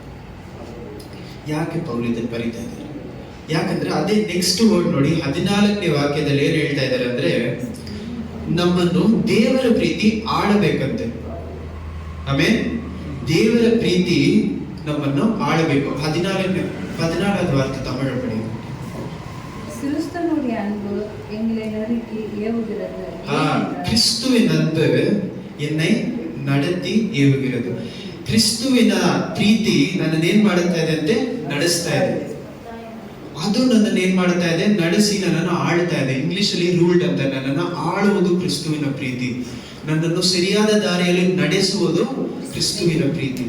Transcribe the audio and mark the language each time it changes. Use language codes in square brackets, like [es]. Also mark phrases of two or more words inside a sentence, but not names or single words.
[kn] ಯಾಕೆ ಪೌಲ್ ಇದನ್ನು ಬರೀತಾ ಇದ್ದಾರೆ? ಯಾಕಂದ್ರೆ ಅದೇ [en] next word [kn] ನೋಡಿ, 14ನೇ ವಾಕ್ಯದಲ್ಲಿ ಏನ್ ಹೇಳ್ತಾ ಇದ್ದಾರೆ ಅಂದ್ರೆ, ನಮ್ಮನ್ನು ದೇವರ ಪ್ರೀತಿ ಆಳಬೇಕಂತೆ. ಆಮೇಲೆ ದೇವರ ಪ್ರೀತಿ ನಮ್ಮನ್ನು ಆಳಬೇಕು. [ta] 14வது வார்த்தை தமிழ் படி. கிறிஸ்துவினுடைய அன்பு எங்களை நடத்தி ஏவுகிறது. கிறிஸ்துவின் அன்பு என்னை நடத்தி ಏವುகிறது. [kn] ಕ್ರಿಸ್ತುವಿನ ಪ್ರೀತಿ ನನ್ನನ್ನು ಏನ್ ಮಾಡುತ್ತಾ ಇದೆ ಅಂತೆ? ನಡೆಸ್ತಾ ಇದೆ. ಅದು ನನ್ನನ್ನು ಏನ್ ಮಾಡ್ತಾ ಇದೆ? ನಡೆಸಿ ನನ್ನನ್ನು ಆಳ್ತಾ ಇದೆ. ಇಂಗ್ಲಿಷ್ ಅಲ್ಲಿ ರೂಲ್ಡ್ ಅಂತ. ನನ್ನನ್ನು ಆಳುವುದು ಕ್ರಿಸ್ತುವಿನ ಪ್ರೀತಿ, ನನ್ನನ್ನು ಸರಿಯಾದ ದಾರಿಯಲ್ಲಿ ನಡೆಸುವುದು ಕ್ರಿಸ್ತುವಿನ ಪ್ರೀತಿ.